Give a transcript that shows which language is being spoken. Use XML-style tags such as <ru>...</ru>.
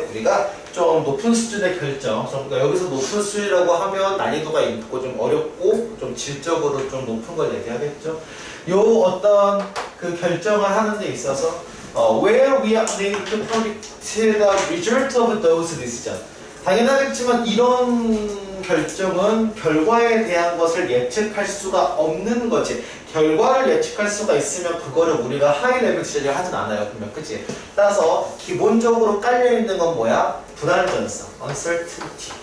<ko>우리가 좀 높은 수준의 결정. 그러니까 여기서 높은 수준이라고 하면 난이도가 있고 좀 어렵고 좀 질적으로 좀 높은 걸 얘기하겠죠. 요 어떤 그 결정을 하는 데 있어서</ko> <en>where we are unable to predict the result of those decisions.</en> <ko>당연하겠지만 이런 결정은 결과에 대한 것을 예측할 수가 없는 거지. 결과를 예측할 수가 있으면 그거를 우리가 하이 레벨 디자인을 하진 않아요. 그러면 그치? 따라서 기본적으로 깔려있는 건 뭐야? 불안전성, uncertainty.</ko>